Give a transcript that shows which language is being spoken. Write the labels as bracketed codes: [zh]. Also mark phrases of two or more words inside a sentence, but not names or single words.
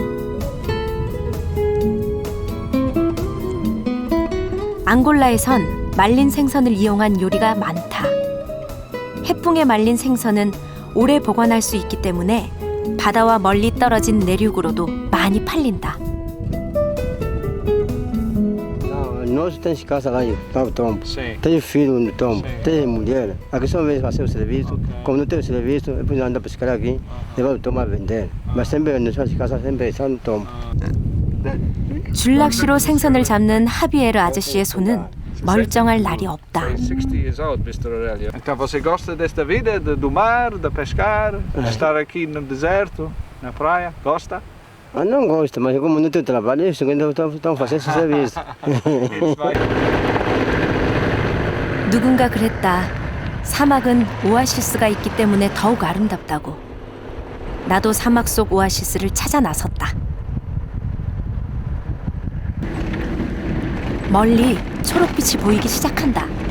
[ko] 앙골라에선 말린 생선을 이용한 요리가 많다. 해풍에 말린 생선은 오래 보관할 수 있기 때문에 바다와 멀리 떨어진 내륙으로도 많이 팔린다. [pt] Nós temos casa lá para o tombo, tem filho no tombo, tem mulher. Aqui só vem fazer o serviço, como não tem o serviço, depois anda a pescar aqui, levar o tombo a vender. Mas sempre nas suas casas sempre está no tombo. [ko] 줄낚시로 생선을 잡는 하비에르 아저씨의 손은 멀쩡할 날이 없다. [en] 60 years old, Mr. Aurelio. [pt] Então você gosta desta vida, do mar, de pescar, de estar aqui no deserto, na praia? Gosta? Ah, não gosto, mas como não tenho trabalho, isso ainda estão fazendo esse serviço. [ko] 누군가 그랬다. 사막은 오아시스가 있기 때문에 더욱 아름답다고. 나도 사막 속 오아시스를 찾아 나섰다. 멀리 초록빛이 보이기 시작한다.